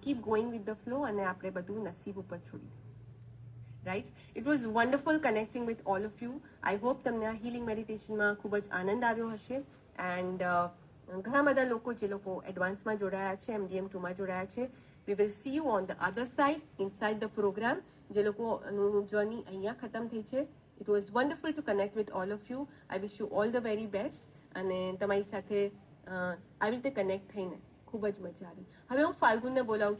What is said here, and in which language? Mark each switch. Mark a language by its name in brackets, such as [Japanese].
[English] keep going with the flow, [Gujarati] અને આપણે બધું નસીબ ઉપર છોડી દઈએ. [English] Right, it was wonderful connecting with all of you. [Gujarati] I hope તમને આ હિલિંગ મેડિટેશનમાં ખૂબ જ આનંદ આવ્યો હશે. એન્ડ ઘણા બધા લોકો જે લોકો એડવાન્સમાં જોડાયા છે, MDM2માં જોડાયા છે, [English] we will see you on the other side, inside the program. [Gujarati] જે લોકોનું જર્ની અહીંયા ખતમ થઈ છે, [English] it was wonderful to connect with all of you. I wish you all the very best. [Gujarati] અને તમારી સાથે આવી રીતે કનેક્ટ થઈને ખૂબ જ મજા આવી. હવે હું ફાલ્ગુનને બોલાવું છું.